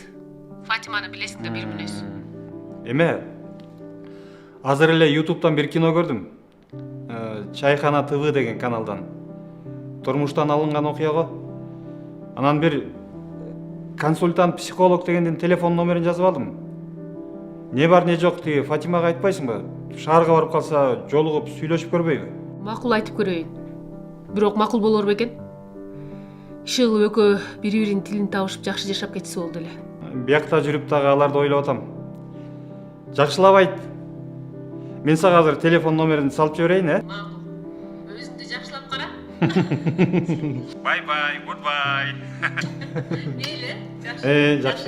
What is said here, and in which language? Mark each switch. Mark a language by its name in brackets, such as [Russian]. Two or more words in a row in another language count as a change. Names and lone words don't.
[Kyrgyz] Фатиманы билесиң да, бир мүнөз. Эме, азыр эле YouTube'дан бир кино көрдүм. Чайхана ТВ деген каналдан. Турмуштан алынган окуяго. Анан бир консультант психолог дегендин телефон номерин жазып алдым. Не бар не жок тиги Фатимага айтпайсыңбы? Шаарга барып калса жолугуп сүйлөшүп көрбөйбү? Макул айтып көрөйүн. Бирок макул болор бекен? Иши кылып экөө бири-биринин тилин табышып жакшы жашап кетсе болду эле. Биякта жүрүп дагы аларды ойлоп атам. Жакшылап айт. Мен сага азыр телефон номерин салып жиберейин, Макул. Өзүңдү жакшылап кара. [English] Bye bye, goodbye. [Kyrgyz] Мейли, жакшы. Жакшы.